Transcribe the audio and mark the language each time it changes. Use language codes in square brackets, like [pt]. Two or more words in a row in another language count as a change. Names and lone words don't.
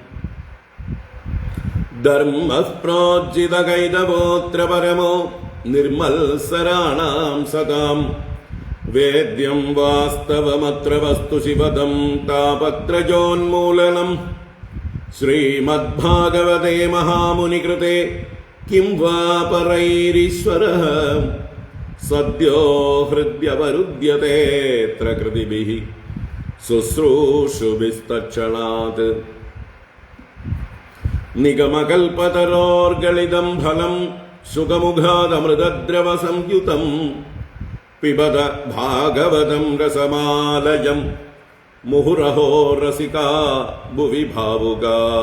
[sa] ധർമ്മഃ പ്രോജ്ജിതകൈതവോऽത്ര പരമോ നിർമത്സരാണാം സതാം. വേദ്യം വാസ്തവമത്ര വസ്തു ശിവദം താപത്രയോന്മൂലനം. ശ്രീമദ്ഭാഗവതേ മഹാമുനികൃതേ കിം वा परैरीश्वरः सद्यो हृद्यवरुध्यतेऽत्र कृतिभिः शुश्रूषुभिस्तत्क्षणात्. നിഗമകൽപതരോർഗളിതം ഫലം സുഖമുഖാദമൃതദ്രവസംയുതം പിബത ഭാഗവതം രസമാലയം മുഹുരഹോ രസികാ ഭുവി ഭാവുകാ.